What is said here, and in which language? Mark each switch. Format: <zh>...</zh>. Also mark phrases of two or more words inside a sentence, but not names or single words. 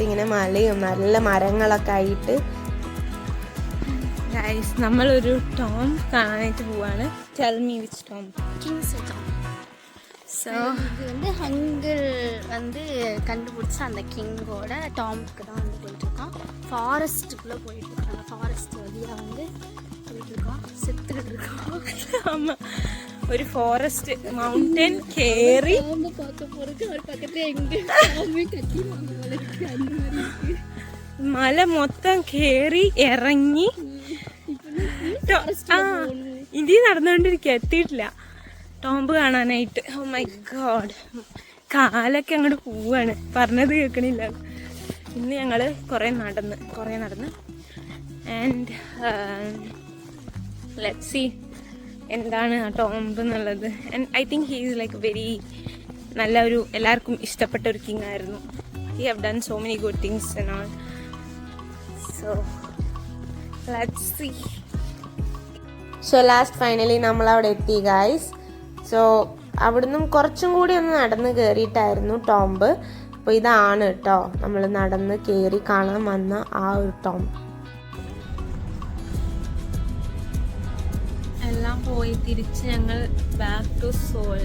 <ml>ഇങ്ങനെ മലയും നല്ല മരങ്ങളൊക്കെ ആയിട്ട്. ഗൈസ്, നമ്മളൊരു ടോം കാണാനായിട്ട് പോവാണ്.</ml> <en>Tell me which tomb? King's tomb.</en> <ta>ஸோ இது வந்து ஹங்கிள் வந்து கண்டுபிடிச்ச அந்த கிங்கோட டாம்க்கு தான் வந்து போயிட்டுருக்கோம். ஃபாரஸ்ட்டுக்குள்ளே போயிட்டுருக்காங்க. ஃபாரஸ்ட் வழியாக வந்து போயிட்டுருக்கோம். செத்துக்கிட்டு இருக்கோம். ஆமாம்,</ta> <ml>ഒരു</ml> <en>forest mountain</en> <ml>കേറി മല മൊത്തം കേറി ഇറങ്ങി ഇനി നടന്നുകൊണ്ടിരിക്കുക, എത്തിയിട്ടില്ല ടോംബ് കാണാനായിട്ട്.</ml> <en>Oh my god,</en> <ml>കാലൊക്കെ അങ്ങോട്ട് പോവാണ്, പറഞ്ഞത് കേൾക്കണില്ല. ഇന്ന് ഞങ്ങൾ കുറേ നടന്ന്</ml> <en>and let's see</en> <ml>എന്താണ് ആ ടോംബ് എന്നുള്ളത്.</ml> <en>and I think he is like very</en> <ml>നല്ല ഒരു എല്ലാവർക്കും ഇഷ്ടപ്പെട്ട ഒരു കിങ് ആയിരുന്നു.</ml> <en>He have done so many good things and all. So let's see. so last finally</en> <ml>നമ്മൾ അവിടെ എത്തി ഗൈസ്. സോ അവിടുന്ന് കുറച്ചും കൂടി ഒന്ന് നടന്ന് കയറിയിട്ടായിരുന്നു ടോംബ്. അപ്പോൾ ഇതാണ് കേട്ടോ നമ്മൾ നടന്ന് കയറി കാണാൻ വന്ന ആ ഒരു ടോംബ്. എല്ലാം പോയി തിരിച്ച് ഞങ്ങൾ</ml> <en>back to Seoul.</en>